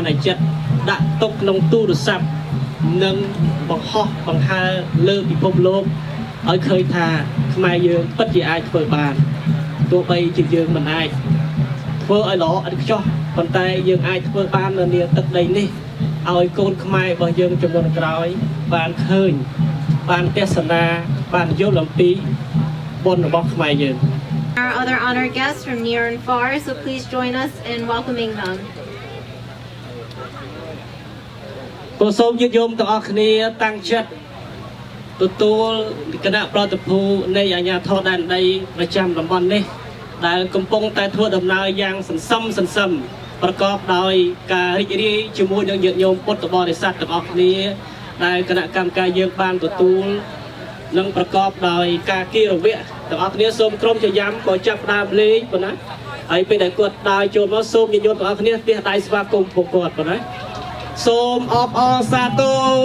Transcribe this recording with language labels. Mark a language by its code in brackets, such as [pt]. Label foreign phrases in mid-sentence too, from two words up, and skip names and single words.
[km] នចិត្តដាក់ទុកក្នុងទូរស័ព្ទនិងបង្ហោះបង្ហើរលើពិភពលោកឲ្យឃើញថាខ្មែរយើងពិតជាអាចធ្វើបានទោះបីជាយើងមិនអាចធ្វើឲ្យល្អឥតខ្ចោះប៉ុន្តែយើងអាចធ្វើបាននៅនាទឹកដីនេះឲ្យកូនខ្មែររបស់យើងចំនួនក្រោយបានឃើញបានទេសនាបានយល់អំពីបុណ្យរបស់ខ្មែរយើង [en] Our other honored guests from near and far, so please join us in welcoming them. [km] ក៏សូមញាតិញោមទាំងអស់គ្នាតាំងចិត្តទទួលគណៈប្រតិភូនៃអាជ្ញាធរដែនដីប្រចាំតំបន់នេះដែលកំពុងតែធ្វើដំណើរយ៉ាងស ន្សំប្រកបដោយការរីករាយជាមួយនឹងញាតិញោមពុទ្ធបរិស័ទទាំងអស់គ្នាដែលគណៈកម្មការយើងបានទទួលនិងប្រកបដោយការគិរវៈទាំងអស់គ្នាសូមក្រុមចយាមក៏ចាប់ផ្ដើមលេងប៉ុណ្ណាហើយពេលដែលគាត់ដើរចូលមកសូមញាតិញោមទាំងអស់គ្នាទះដៃស្វាគមន៍ពួកគាត់ប៉ុណ្ណាសូមអបអរសាទរ